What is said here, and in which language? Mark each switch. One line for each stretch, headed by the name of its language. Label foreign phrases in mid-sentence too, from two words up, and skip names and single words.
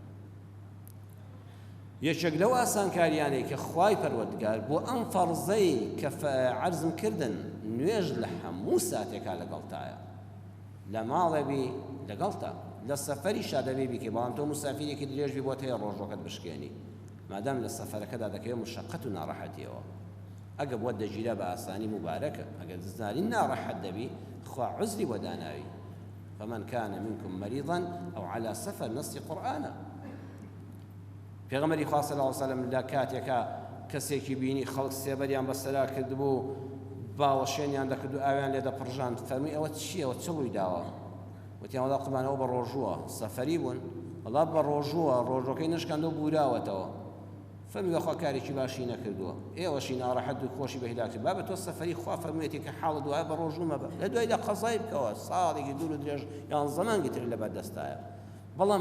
Central Kurdish: یەکێک لەو ئاسانکاریانەی کە خوای پەروەردگار بۆ ئەم فەرزەی کە عەرزم کردن نوێژ لە هەموو ساتێکا لەگەڵتایە لە ماڵێبی لەگەڵتە لە سەفەری شادەبێ بیکەی بەڵام تۆ موسافیرێکی درێژبی بۆ هەیە ڕۆژۆکەت بشکێنی مادام لە سەفەرەکەدا دەکەوێت مشەقەت و ناڕەحەتیەوە ئەگە بۆ دەگیرە بە ئاسانی مبارەکە ئەگەر زانین ناڕەحەت دەبی خوا عزری بۆ داناوی
Arabic: فمن كان منكم مريضا أو على سفر
Central Kurdish: نص قرآنا پێغەمبەری خوا
Arabic: صلی الله علیه وسلم
Central Kurdish: لە کاتێکە کەسێکی بینی خەڵک سێبەریان بەسەرا کردبوو باوەشێنیان دەکرد و ئاویان لێ دەپڕژاند فەرمووی ئەوە چییەوە چ ڕووی داوە وتیان وەڵا قوربانەوە بە ڕۆژووە سەفەری بوون وەڵا بە ڕۆژووە ڕۆژۆکەی نشکاندەوە بوراوەتەوە فەرمووی بەخوا کارێکی باشی نەکردووە ئێوەشی ناڕەحەت و خۆشی بەهیدا کرد با بە تۆ سەفەری خوا فەرموویەتی کە حاڵت وایە بە ڕۆژوو مەبە لە دوای لە قەزای بکەوە ساڵێکی دوور و درێژ یان زەمانێکی تر لەبەردەستایە بەڵام